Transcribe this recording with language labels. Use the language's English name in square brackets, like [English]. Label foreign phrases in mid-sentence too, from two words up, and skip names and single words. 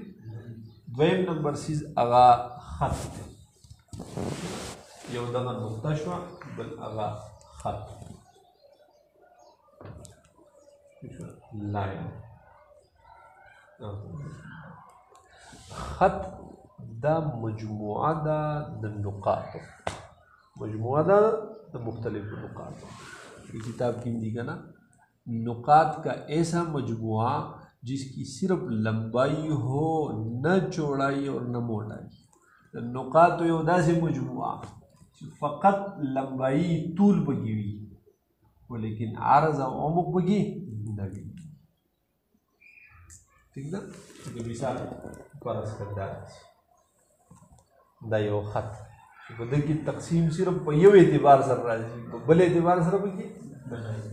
[Pashto] دویم نمبر څیز هغه خط دی، یو دغه نقطه شوه، بل هغه خط لاین. خط دا مجموعه ده د نقاطو، مجموعه ده د مختلفو نقاطو. [Urdu] یہ کتاب کی دی کا نا نقاط کا ایسا مجموعہ جس کی صرف لمبائی ہو، نہ چوڑائی اور نہ موٹائی. [Pashto] نقاط یو داسې مجموعه چې فقط لمبائی طول پکې وي ولیکن عرض او عمق پکې نه وي. ٹھیک ده. د مثال فرض کړه دا یو خط چې په دې کې تقسیم صرف په یو اعتبار سره راځي، په بل اعتبار سره پکې نه راځي.